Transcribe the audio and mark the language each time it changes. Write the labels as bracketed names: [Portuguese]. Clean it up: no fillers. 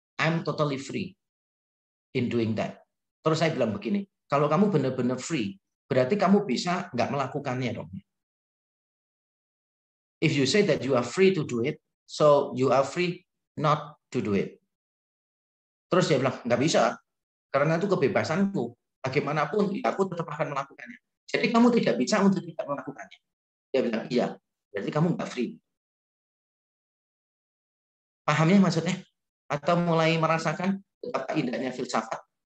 [English] I'm totally free in doing that. [Indonesian] Terus saya bilang begini, kalau kamu benar-benar free, berarti kamu bisa nggak melakukannya dong. [English] If you say that you are free to do it, so you are free not to do it. [Indonesian] Terus dia bilang, nggak bisa, karena itu kebebasanku. Bagaimanapun, aku tetap akan melakukannya. Jadi kamu tidak bisa untuk tidak melakukannya. Dia bilang, iya, berarti kamu nggak free. Pahamnya maksudnya? Atau mulai merasakan betapa indahnya filsafat?